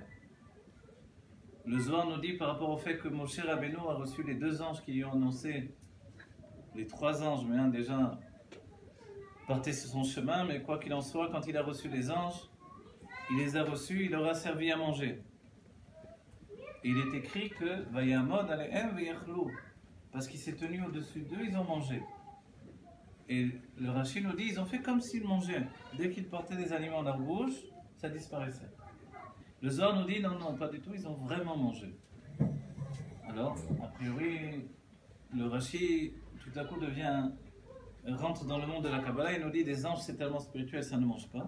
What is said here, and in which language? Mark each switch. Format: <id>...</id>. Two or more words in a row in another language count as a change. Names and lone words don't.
<fr>Le Zohar nous dit par rapport au fait que Moshe Rabbeinu a reçu les 2 anges qui lui ont annoncé, les 3 anges, mais un déjà partait sur son chemin, mais quoi qu'il en soit, quand il a reçu les anges, il les a reçus, il leur a servi à manger. Et il est écrit que</fr> <he>ויעמד עליהם ויאכלו,</he> <fr>parce qu'il s'est tenu au-dessus d'eux, ils ont mangé. Et le Rashi nous dit, ils ont fait comme s'ils mangeaient. Dès qu'ils portaient des aliments dans leur bouche, ça disparaissait. Le Zohar nous dit, non, non, pas du tout, ils ont vraiment mangé. Alors, a priori, le Rashi, tout à coup, rentre dans le monde de la Kabbalah et nous dit, des anges, c'est tellement spirituel, ça ne mange pas.</fr>